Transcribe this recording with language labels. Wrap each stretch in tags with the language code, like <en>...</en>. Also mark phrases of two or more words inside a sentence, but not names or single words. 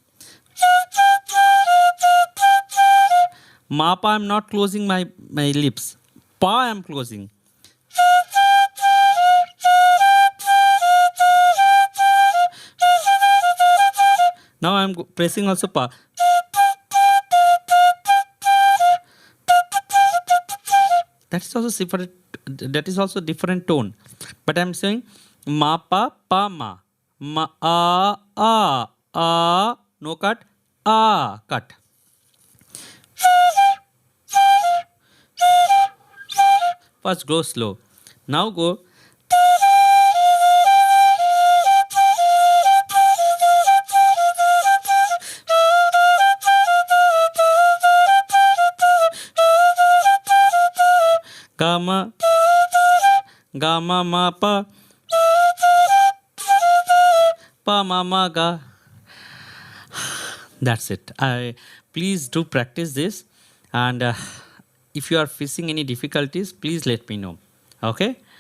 <en>Ma pa I'm not closing my lips. Pa I'm closing. Now I'm pressing also pa. That is also separate. That is also different tone. But I'm saying ma pa ma a no cut cut. First go slow. Now go. Gama ma pa ma ga. That's it. Please do practice this, and if you are facing any difficulties, please let me know. Okay.</en>